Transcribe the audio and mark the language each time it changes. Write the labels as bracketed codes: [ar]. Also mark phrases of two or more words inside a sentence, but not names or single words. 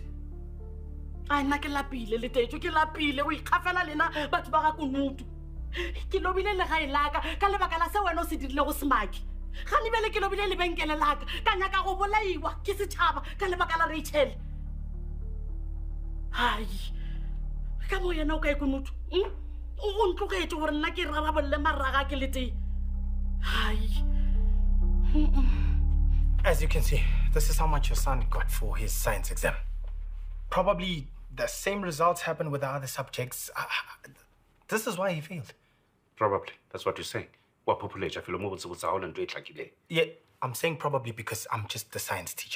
[nso] a nna ke lapile letetso ke lapile o ikgafela lena batho ba ga kunutu ke lobile le gae laka ka lebaka la se wena o se dirile go semaki ga lebele ke lobile lebenkele laka ka nyaka go bolaiwa ke setšhaba ka lebaka la Rachel hai ka mo yena o ka ikunutu o ntlogetse gore nna ke rarabolle maraga ke lete hai [en] As you can see, this is how much your son got for his science exam. Probably the same results happened with the other subjects. This is why he failed. Probably. That's what you're saying. What population? Yeah, I'm saying probably because I'm just the science teacher.